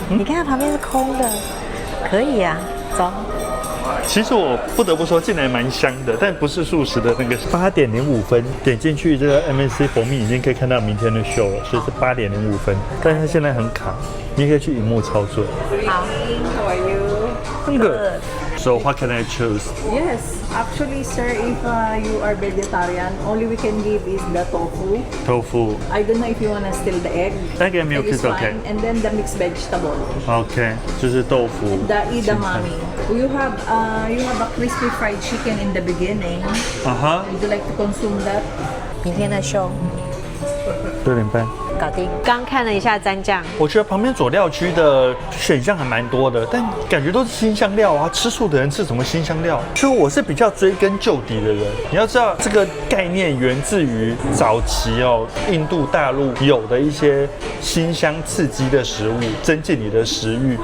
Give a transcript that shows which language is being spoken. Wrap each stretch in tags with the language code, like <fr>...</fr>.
<zh>你看旁边是空的，可以啊，走。其实我不得不说，进来蛮香的，但不是素食的那个。 8点05分，点进去这个 MNC 佛密已经可以看到明天的秀了，所以是8点05分。但是它现在很卡，你可以去荧幕操作。好</zh> <en>How are you? Good. So what can I choose? Yes, actually, sir, if you are vegetarian, only we can give is the tofu. Tofu. I don't know if you wanna steal the egg. Egg and milk Egg is okay. fine. And then the mixed vegetable.</en> <zh>OK， 就是豆腐。</zh> <en>The edamame. You have a crispy fried chicken in the beginning. Would you like to consume that?</en> <zh>明天的秀 6点半。搞定。刚看了一下蘸酱，我觉得旁边佐料区的选项还蛮多的，但感觉都是新香料啊。吃素的人吃什么新香料？就我是比较追根究底的人。你要知道，这个概念源自于早期印度大陆有的一些辛香刺激的食物，增进你的食欲。</zh>